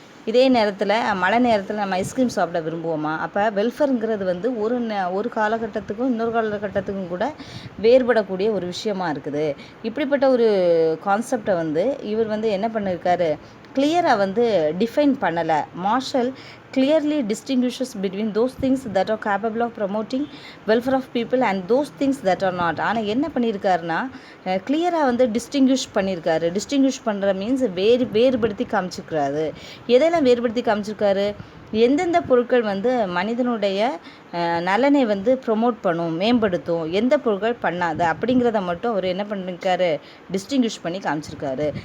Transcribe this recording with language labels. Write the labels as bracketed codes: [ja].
[ta] இதே நேரத்தில் மழை நேரத்தில் நம்ம ஐஸ்கிரீம் சாப்பிட விரும்புவோமா? அப்போ வெல்ஃபருங்கிறது வந்து ஒரு காலகட்டத்துக்கும் இன்னொரு காலகட்டத்துக்கும் கூட வேறுபடக்கூடிய ஒரு விஷயமா இருக்குது. இப்படிப்பட்ட ஒரு கான்செப்டை வந்து இவர் வந்து என்ன பண்ணியிருக்காரு, கிளியராக வந்து டிஃபைன் பண்ணலை. [en] Marshall clearly distinguishes between those things that are capable of promoting welfare of people and those things that are not. [ta] ஆனால் என்ன பண்ணியிருக்காருன்னா கிளியராக வந்து டிஸ்டிங்விஷ் பண்ணியிருக்காரு. டிஸ்டிங்விஷ் பண்ணுற மீன்ஸ் வேறுபடுத்தி காமிச்சிருக்காரு. எதெல்லாம் வேறுபடுத்தி காமிச்சிருக்காரு, எந்தெந்த பொருட்கள் வந்து மனிதனுடைய நலனை வந்து ப்ரொமோட் பண்ணும், மேம்படுத்தும், எந்த பொருட்கள் பண்ணாது அப்படிங்கிறத மட்டும் அவர் என்ன பண்ணியிருக்காரு, டிஸ்டிங்விஷ் பண்ணி காமிச்சிருக்காரு.